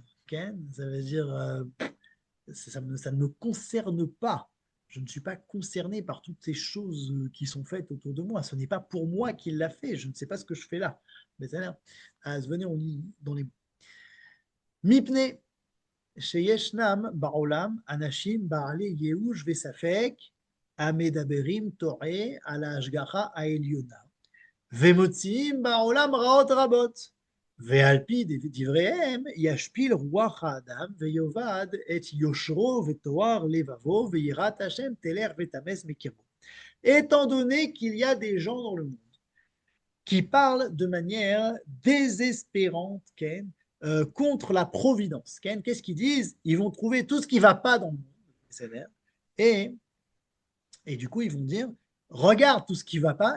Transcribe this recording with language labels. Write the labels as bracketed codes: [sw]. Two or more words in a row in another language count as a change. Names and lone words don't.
[fr] Ken. Ça veut dire ça ne me concerne pas. Je ne suis pas concerné par toutes ces choses qui sont faites autour de moi. Ce n'est pas pour moi qu'il l'a fait. Je ne sais pas ce que je fais là. Mais ça a l'air. Ah, venez, on lit dans les Mipne [he] שישנם בעולם אנשים בעלי ייאוש וספק המדברים טועה על ההשגחה העליונה ומוציאים בעולם רעות רבות ועל פי דבריהם ישפיל רוח האדם ויאבד את יושרו וטוהר לבבו ויראת השם תלך ותמס מקרבו. [fr] Étant donné qu'il y a des gens dans le monde qui parlent de manière désespérante, Ken, contre la providence. Ken, qu'est-ce qu'ils disent? Ils vont trouver tout ce qui ne va pas dans le monde. Et, et du coup, ils vont dire, regarde tout ce qui ne va pas.